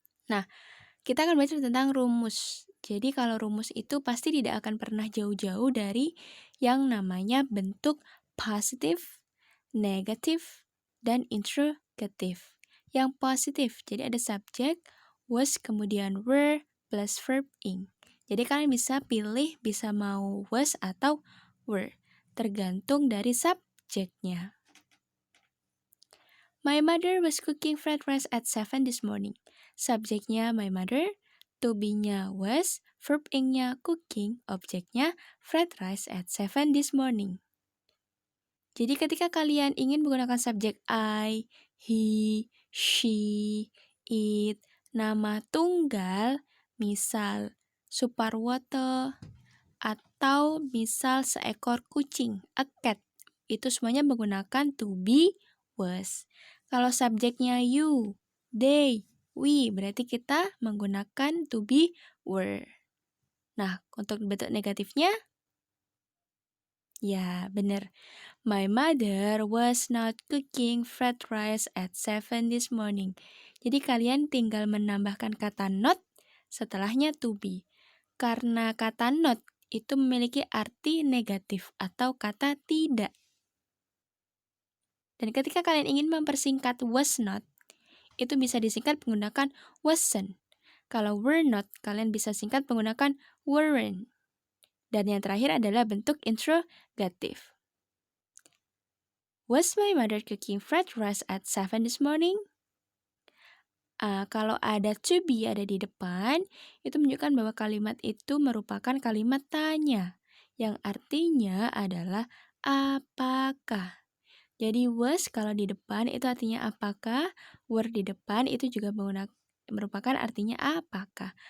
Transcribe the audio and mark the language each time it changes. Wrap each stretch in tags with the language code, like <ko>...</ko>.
<id>Nah, kita akan belajar tentang rumus. Jadi kalau rumus itu pasti tidak akan pernah jauh-jauh dari yang namanya bentuk positif, negatif, dan interrogative. Yang positif, jadi ada subjek, was, kemudian were, plus verb ing. Jadi kalian bisa pilih, bisa mau was atau were, tergantung dari subjeknya.</id> <en>My mother was cooking fried rice at 7 this morning.</en> <id>Subjeknya</id> <en>my mother,</en> <id>to be-nya was, verb ing-nya cooking, objeknya</id> <en>fried rice at 7 this morning.</en> <id>Jadi ketika kalian ingin menggunakan subjek I, he, she, it, nama tunggal, misal Suparwoto, atau misal seekor kucing,</id> <en>a cat,</en> <id>itu semuanya menggunakan to be, was. Kalau subjeknya you, they, we, berarti kita menggunakan to be, were. Nah, untuk bentuk negatifnya, ya benar.</id> <en>My mother was not cooking fried rice at 7 this morning.</en> <id>Jadi kalian tinggal menambahkan kata not setelahnya to be. Karena kata not itu memiliki arti negatif atau kata tidak. Dan ketika kalian ingin mempersingkat was not, itu bisa disingkat menggunakan wasn't. Kalau were not, kalian bisa singkat menggunakan weren't. Dan yang terakhir adalah bentuk interrogatif.</id> <en>Was my mother cooking fried rice at 7 this morning?</en> <id>Kalau ada to be ada di depan, itu menunjukkan bahwa kalimat itu merupakan kalimat tanya, yang artinya adalah apakah. Jadi was kalau di depan itu artinya apakah, were di depan itu juga merupakan artinya apakah.</id>